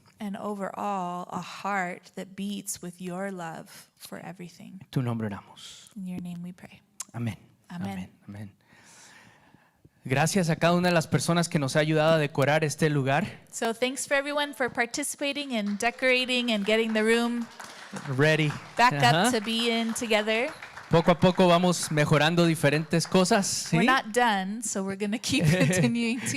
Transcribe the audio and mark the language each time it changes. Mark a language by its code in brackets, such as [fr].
[en] And overall, a heart that beats with your love for everything. [es] En tu nombre oramos. [en] In your name we pray. [es] Amén. Amén. Amén. Amén. Gracias a cada una de las personas que nos ha ayudado a decorar este lugar. [en] So thanks for everyone for participating and decorating and getting the room Ready. back Ajá. up to be in together. [es] Poco a poco vamos mejorando diferentes cosas. ¿sí? [en] We're not done, so we're going to keep continuing to.